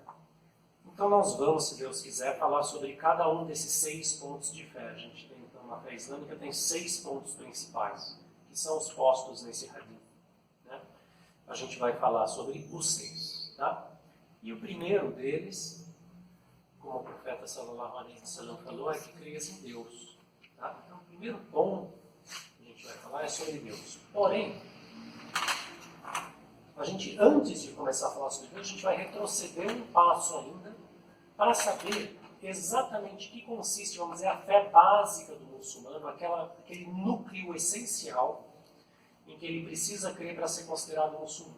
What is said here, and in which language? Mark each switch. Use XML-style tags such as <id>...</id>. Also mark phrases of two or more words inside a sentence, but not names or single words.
<pt>Então nós vamos, se Deus quiser, falar sobre cada um desses 6 pontos de fé. A gente tem, então, na fé islâmica tem 6 pontos principais, que são os postos nesse hadith. Né? A gente vai falar sobre os 6. Tá? E o primeiro deles, como o profeta</pt> <ar>sallallahu alaihi wasallam</ar> <pt>falou, é que creias em Deus. Tá? Então, o primeiro ponto que a gente vai falar é sobre Deus. Porém, a gente, antes de começar a falar sobre Deus, a gente vai retroceder um passo ainda para saber exatamente o que consiste, vamos dizer, a fé básica do muçulmano, aquele núcleo essencial em que ele precisa crer para ser considerado muçulmano.</pt>